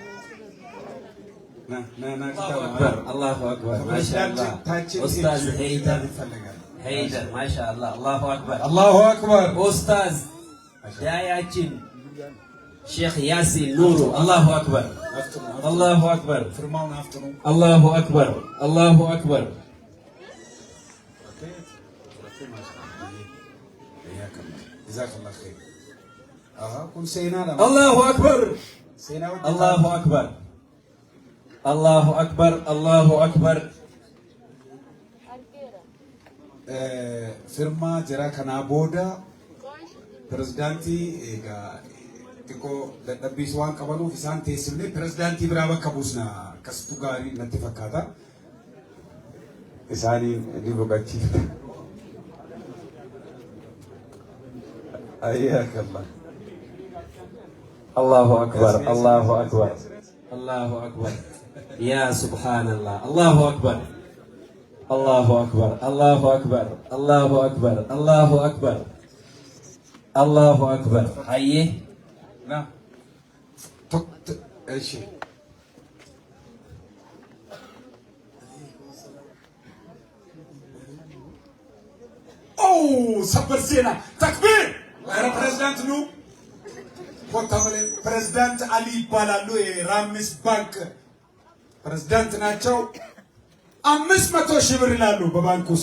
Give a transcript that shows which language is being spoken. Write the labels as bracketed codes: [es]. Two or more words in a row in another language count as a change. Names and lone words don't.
[ar] الله أكبر ما شاء الله أستاذ هيدر ما شاء الله الله أكبر أستاذ داياتين شيخ ياسين نورو الله أكبر الله أكبر الله أكبر جزاك الله خير كن سينا الله أكبر الله أكبر الله أكبر [om] firma jira kana booda pirezidaantii xiqqoo dadhabbiis waan qabanuuf isaan teessifne pirezidaantii biraa bakka buusna akkasitu gaarii natti fakkaata isaanii ni boqachiifna ayyakallah [ar] الله أكبر الله أكبر يا سبحان الله الله أكبر الله أكبر الله أكبر الله أكبر الله أكبر الله أكبر hayye [am] na እሺ ሰበር ዜና ተክቢር ፕሬዝዳንት ኑ ኮታመለ ፕሬዝዳንት አሊ ይባላሉ የራምስ ባንክ ፕሬዝዳንት ናቸው 500 ሺህ ብር ይላሉ በባንኩ ስም